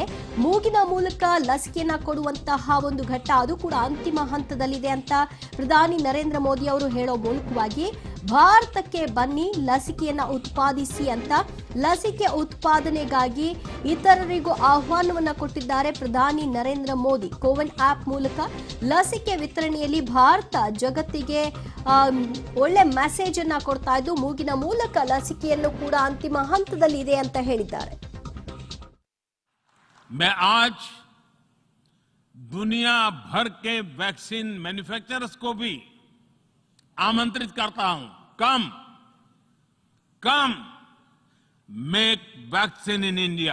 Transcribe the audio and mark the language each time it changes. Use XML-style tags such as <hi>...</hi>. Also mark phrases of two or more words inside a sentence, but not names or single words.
<kn>ಮೂಗಿನ ಮೂಲಕ ಲಸಿಕೆಯನ್ನ ಕೊಡುವಂತಹ ಒಂದು ಘಟ್ಟ ಅದು ಕೂಡ ಅಂತಿಮ ಹಂತದಲ್ಲಿದೆ ಅಂತ ಪ್ರಧಾನಿ ನರೇಂದ್ರ ಮೋದಿ ಅವರು ಹೇಳೋ ಮೂಲಕವಾಗಿ ಭಾರತಕ್ಕೆ ಬನ್ನಿ ಲಸಿಕೆಯನ್ನ ಉತ್ಪಾದಿಸಿ ಅಂತ ಲಸಿಕೆ ಉತ್ಪಾದನೆಗಾಗಿ ಇತರರಿಗೂ ಆಹ್ವಾನವನ್ನ ಕೊಟ್ಟಿದ್ದಾರೆ ಪ್ರಧಾನಿ ನರೇಂದ್ರ ಮೋದಿ. ಕೋವಿನ್ ಆಪ್ ಮೂಲಕ ಲಸಿಕೆ ವಿತರಣೆಯಲ್ಲಿ ಭಾರತ ಜಗತ್ತಿಗೆ ಒಳ್ಳೆ ಮೆಸೇಜ್ ಅನ್ನ ಕೊಡ್ತಾ ಇದ್ದು ಮೂಗಿನ ಮೂಲಕ ಲಸಿಕೆಯನ್ನು ಕೂಡ ಅಂತಿಮ ಹಂತದಲ್ಲಿ ಇದೆ ಅಂತ ಹೇಳಿದ್ದಾರೆ.</kn> <hi>मैं आज दुनिया भर के</hi> <en>vaccine manufacturers</en> <hi>को भी आमंत्रित करता हूं,</hi> <en>come make vaccine in India.</en>